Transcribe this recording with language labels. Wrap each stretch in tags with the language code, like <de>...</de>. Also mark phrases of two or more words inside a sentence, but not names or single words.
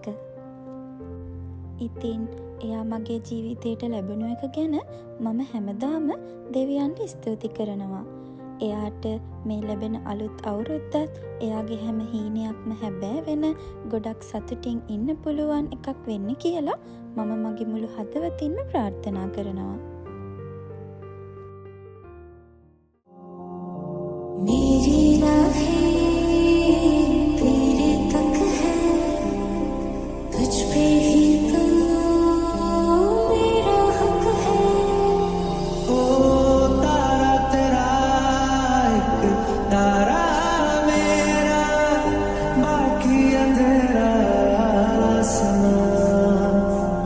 <si>ඉතින් එයා මගේ ජීවිතයට ලැබුණු එක ගැන මම හැමදාම දෙවියන්ට ස්තුති කරනවා. එයාට මේ ලැබෙන අලුත් අවුරුද්දත් එයාගේ හැම හීනයක්ම හැබෑ වෙන ගොඩක් සතුටින් ඉන්න පුළුවන් එකක් වෙන්න කියලා මම මගේ මුළු හදවතින්ම ප්‍රාර්ථනා කරනවා.</si> <hi>मेरी राहें तेरे तक है, तुझ पे ही तो मेरा हक है। ओ तारा तेरा एक तारा मेरा, बाकी अंधेरा समा।</hi>